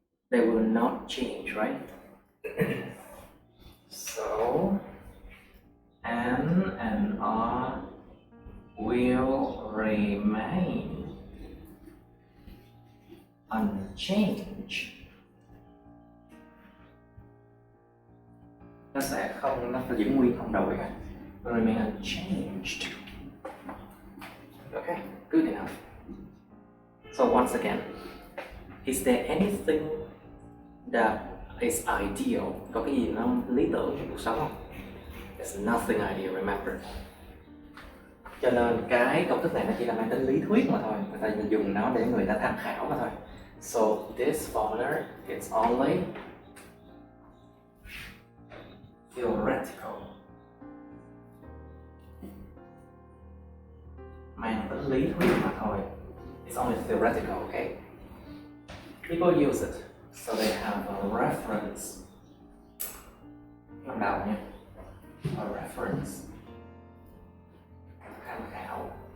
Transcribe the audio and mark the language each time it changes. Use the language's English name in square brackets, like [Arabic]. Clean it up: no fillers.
[English] They will not change, right? So N and R will remain unchanged. [Vietnamese] Nó sẽ không, nó phải giữ nguyên không đổi cả. [English] Remain unchanged. Okay, good enough. So once again, is there anything that is ideal? [Vietnamese] Có cái gì nó lý tưởng trong cuộc sống không? [English] There's nothing ideal, remember. [Vietnamese] Cho nên cái công thức này nó chỉ là mang tính lý thuyết mà thôi. Người ta dùng nó để người ta tham khảo mà thôi. [English] So this formula is only theoretical. [Vietnamese] Mang tính lý thuyết mà thôi. [English] It's only theoretical, okay? People use it, so they have a reference. [Vietnamese] Ban đầu nha. [English] A reference. [Vietnamese] Tham khảo.